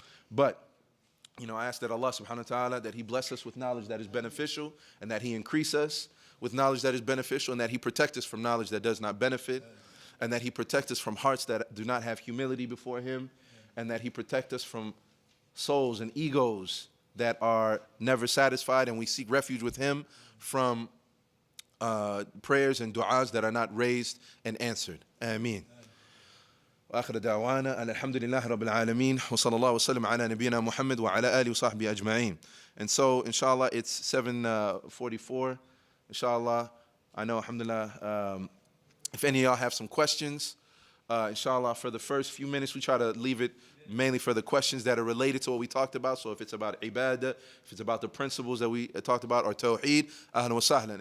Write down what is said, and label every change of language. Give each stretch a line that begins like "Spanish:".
English: But, I ask that Allah subhanahu wa ta'ala, that He bless us with knowledge that is beneficial, and that He increase us with knowledge that is beneficial, and that He protect us from knowledge that does not benefit, and that He protect us from hearts that do not have humility before Him, and that He protect us from souls and egos that are never satisfied, and we seek refuge with Him from prayers and du'as that are not raised and answered. Ameen.
Arabic: وآخر دعوانا أن الحمد لله رب العالمين وصلى الله وسلم على نبينا محمد وعلى آله وصحبه أجمعين.
English: And so, inshallah, it's 7:44. Inshallah, I know, alhamdulillah, if any of y'all have some questions, inshallah, for the first few minutes, we try to leave it mainly for the questions that are related to what we talked about. So if it's about ibadah, if it's about the principles that we talked about, or tawheed, ahlan wa sahlan.